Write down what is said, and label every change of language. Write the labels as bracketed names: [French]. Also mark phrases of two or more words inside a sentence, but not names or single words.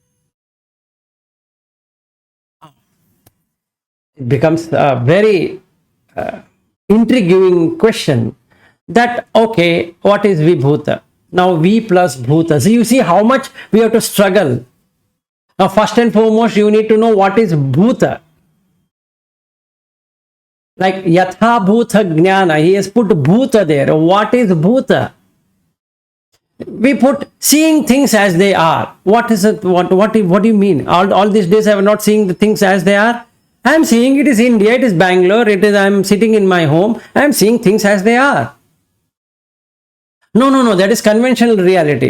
[English] It becomes a very intriguing question that, okay, what is vibhuta? Now V plus bhuta. So you see how much we have to struggle. Now first and foremost, you need to know what is bhuta. [Sanskrit] Like yatha bhuta jnana, [English] he has put bhuta there. What is bhuta? We put seeing things as they are. What is it? What do you mean? All these days I have not seen the things as they are. I am seeing it is India, it is Bangalore, it is I am sitting in my home. I am seeing things as they are. No, that is conventional reality.